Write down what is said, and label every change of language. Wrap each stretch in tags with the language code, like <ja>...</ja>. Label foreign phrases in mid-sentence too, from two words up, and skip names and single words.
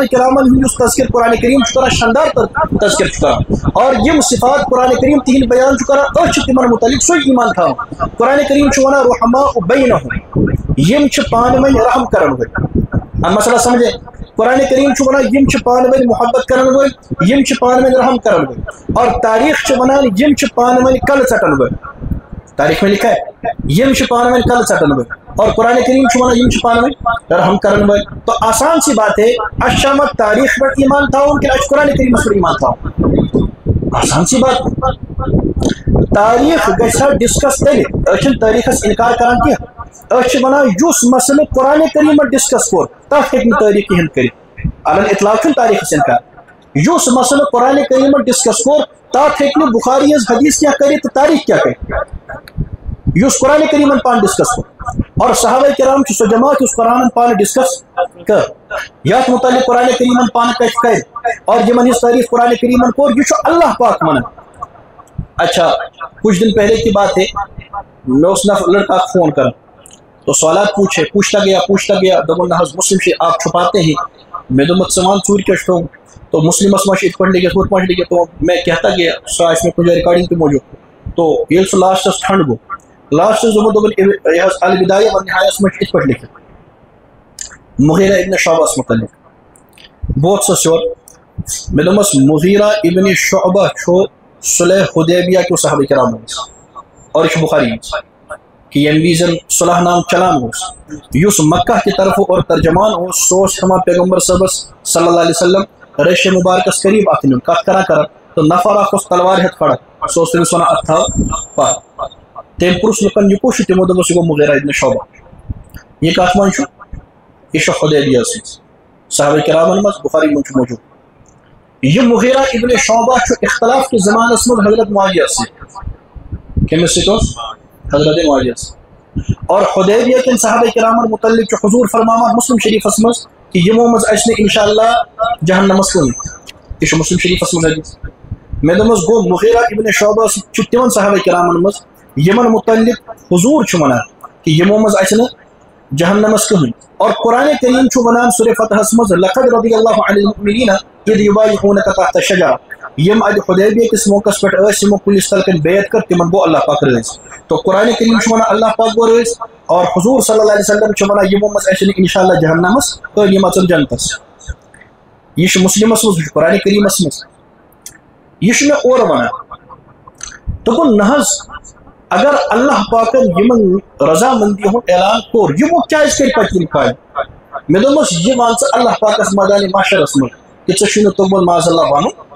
<ks>کرامن ہُنٛد یُس تذکر قرآن کریم چھُ کران شاندار تذکر چھُ کران اور یم صفات قرآن کریم تہنٛدۍ بیان چھُ کران أسۍ چھِ تمن متعلق سُے ایمان تھاوان قرآن کریم چھُ ونان</ks> <ar>رحماء بینہم</ar> <ks>یم چھِ پانہٕ ؤنۍ رحم کرن وٲلۍ</ks> <ur>مسئلہ سمجھے</ur> <ks>قرآن کریم چھُ ونان یم چھِ پانہٕ ؤنۍ محبت کرن وٲلۍ یم چھِ پانہٕ ؤنۍ رحم کرن وٲلۍ اور تاریخ چھُ ونان یم چھِ پانہٕ ؤنۍ کلہٕ ژٹن وٲلۍ</ks> <ur>تاریخ میں لکھا ہے</ur> <ks>یم چھِ پانہٕ ؤنۍ کلہٕ ژٹن وٲلۍ اور قرآن کریم چھُ ونان یم چھِ پانہٕ ؤنۍ رحم کرن وٲلۍ</ks> <ur>تو آسان سی بات ہے</ur> <ks>اَسہِ چھا وۄنۍ تاریخ پٮ۪ٹھ ایمان تھاوُن کِنہٕ اَسہِ چھُ قرآن کریٖمس پٮ۪ٹھ ایمان تھاوُن</ks> <ur>آسان سی</ur> <ks>بات تاریخ گژھِ ہا ڈسکس تیٚلہِ أسۍ چھِنہٕ تٲریٖخس انکار کران کینٛہہ أسۍ چھِ ونان یُس مسئلہ قرآن کریٖمن ڈسکس کوٚر تتھ ہیٚکہِ نہٕ تٲریخ کِہیٖنۍ کٔرِتھ علن اطلاق چھُنہٕ تاریخس انکار یُس مسئلہ قرآن کریٖمن ڈسکس کوٚر تتھ ہیٚکہِ نہٕ بخاری ہٕنٛز حدیث کیٛاہ کٔرِتھ تہٕ تاریخ کیٛاہ کرِ یُس قرآن کریٖمن پانہٕ ڈسکس کوٚر اور صحابہ کرام چھُ سۄ جماعت یُس قرآنن پانہٕ ڈسکس کٔر یتھ متعلق قرآن کریٖمن پانہٕ کتھِ کرِ اور یمن ہٕنٛز تعریف قرآن کریٖمن کوٚر یہ چھُ اللہ پاک ونان</ks> <ur>اچھا کچھ دن پہلے کی بات ہے میں اس لڑکا فون کرا تو سوالات پوچھتا گیا</ur> <ks>دبن نہ</ks> <ur>مسلم سے آپ چھپاتے ہیں</ur> <ks>میں دوپمت سمان ژوٗرِ کیٛاہ چھُ تھوٚومُت تو مسلمس ما یِتھ پٲٹھۍ لٔگِتھ ہُتھ پٲٹھۍ لٔگِتھ</ks> <ur>تو میں کہتا گیا</ur> <ks>سُہ آسہِ مےٚ کُنہِ جایہِ رِکاڈِنٛگ تہِ موٗجوٗب تو ییٚلہِ سُہ لاسٹس ٹھنٛڈ گوٚو لاسٹس دوٚپُن یہِ حظ البدایہ والنہایس منٛز چھُ یِتھ پٲٹھۍ لیکھِتھ مغیرہ ابن شعبس متعلق بہٕ ووٚتھسس یور مےٚ دوٚپمس مغیرہ ابن شعبہ چھُ صلح حدیبیہ کیو صحابہ کرام منٛز اور یہ چھُ بخاری منٛز کہ ییٚمہِ وِزِ صلح نام چلان اوس یُس</ks> <ur>مکہ کی طرف</ur> <ks>اور ترجمان اوس سُہ اوس ہٮ۪وان پیغمبر صٲبس صلی اللہ علیہ وسلم ریش مبارکس قریب اتھ نیُن کتھ کران تو نفر اکھ اوس تلوار ہٮ۪تھ کھڑا سُہ اوس تٔمِس ونان اتھ تھاو پتھ تٔمۍ پرُژھ لُکن یہِ کُس چھُ تِمو دوٚپُس یہِ گوٚو مغیرہ ابن شعبہ یہِ کتھ منٛز چھُ یہِ چھُ حدیبیہس منٛز صحابہ کرامن منٛز بخاری منٛز چھُ موجوٗد یہ مغیرہ ابن شعبہ چھُ اختلاف کے زمانس منٛز حضرت معاویہ سۭتۍ کٔمِس سۭتۍ اوس حضرت معاویہ اور حدیبیہ کٮ۪ن صحابہ کرامن متعلق چھُ حضور فرماوان مسلم شریفس منٛز کہ یِمو منٛز اَژِ نہٕ انشاءاللہ جہنمس کُن یہِ چھُ مسلم شریفس منٛز حدیث مےٚ دوٚپمس گوٚو مغیرہ ابن شعبہ چھُ تِمن صحابہ کرامن منٛز یِمن متعلق حضور چھُ ونان کہ یِمو منٛز اَژِ نہٕ جہنمس کٕہٕنۍ اور قرآن کریم چھُ ونان سورہ فتحس منٛز</ks> <ar>لقد رضی اللہ عن المؤمنین اذ یبایعونک تحت الشجرہ</ar> <ks>یم ادِ حدیبیہ کس موقعس پٮ۪ٹھ ٲسۍ یِمو کُلِس تل کَنۍ بیعت کٔر تِمن گوٚو اللہ پاک رٲضۍ تو قرآن کریم چھُ ونان اللہ پاک گوٚو رٲضۍ اور حضور صلی اللہ علیہ وسلم چھُ ونان یِمو منٛز اَژِ نہٕ انشاءاللہ جہنمس کٕہٕنۍ یِم اژن جنتس یہِ چھُ مسلمس منٛز یہِ چھُ قرآن کریٖمس منٛز یہِ چھُ مےٚ اورٕ ونان دوٚپُن نہ حظ اگر اللہ پاکن یمن رضامندی ہُنٛد اعلان کوٚر یِمو کیازِ کٔرۍ پتہٕ یِم کامہِ مےٚ دوٚپمس یہِ ون ژٕ اللہ پاکس مٲدانِ محشرس منٛز کہ ژےٚ چھُے نہٕ توٚگمُت معاذ اللہ ونُن</ks>